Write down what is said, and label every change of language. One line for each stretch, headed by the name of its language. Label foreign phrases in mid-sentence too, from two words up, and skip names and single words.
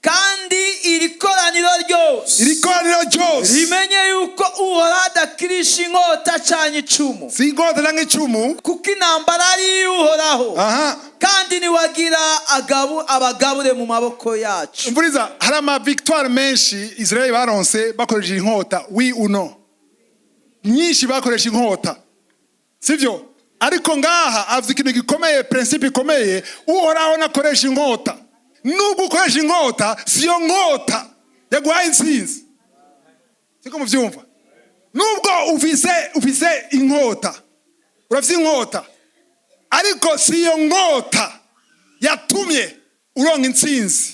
Rundi: Kandi iri koraniro ryose rimenye yuko uhoraho adakirisha inkota canke icumu, si inkota canke icumu, kuko intambara ari iy'uhoraho, kandi niwagira abagabure mu maboko yacu. Umviriza, hari ama victoire menshi Israel baronse bakoresheje inkota,
French: oui ou non?
Rundi: Nyinshi bakoresha inkota, sivyo? Ariko ngaha avuze ikintu gikomeye, principe ikomeye, uhoraho nakoresha inkota. Nubwo ukoresha inkota, siyo nkota yaguhaye intsinzi. Siko muvyumva? Nubwo ufise inkota, urafise inkota, ariko siyo nkota yatumye uronka intsinzi.